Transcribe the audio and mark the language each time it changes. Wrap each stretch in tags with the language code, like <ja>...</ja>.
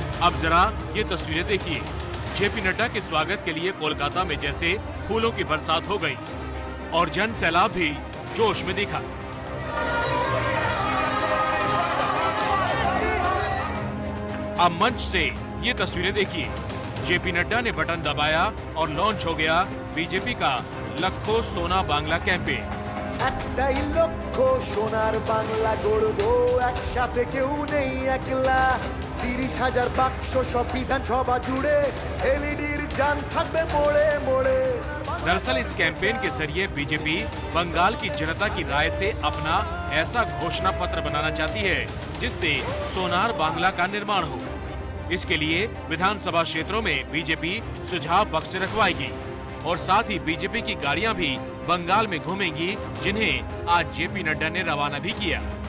<hi>अब जरा ये तस्वीरें देखिए। जेपी नड्डा के स्वागत के लिए कोलकाता में जैसे फूलों की बरसात हो गई और जन सैलाब भी जोश में दिखा। अब मंच से ये तस्वीरें देखिए। जेपी नड्डा ने बटन दबाया और लॉन्च हो गया बीजेपी का लखो सोना बांग्ला कैंपेन।</hi> <bn>একটাই লক্ষ্য সোনার বাংলা গড়বো একসাথে কেউ নেই একলা 30,000 বাক্স সব বিধানসভা জুড়ে এলইডির যান থাকবে মোড়ে মোড়ে।</bn> <hi>दरअसल इस कैंपेन के जरिए बीजेपी बंगाल की जनता की राय से अपना ऐसा घोषणा पत्र बनाना चाहती है जिससे सोनार बांग्ला का निर्माण हो। इसके लिए विधानसभा क्षेत्रों में बीजेपी सुझाव बक्स रखवाएगी और साथ ही बीजेपी की गाड़ियां भी बंगाल में घूमेंगी, जिन्हें आज जेपी नड्डा ने रवाना भी किया।</hi>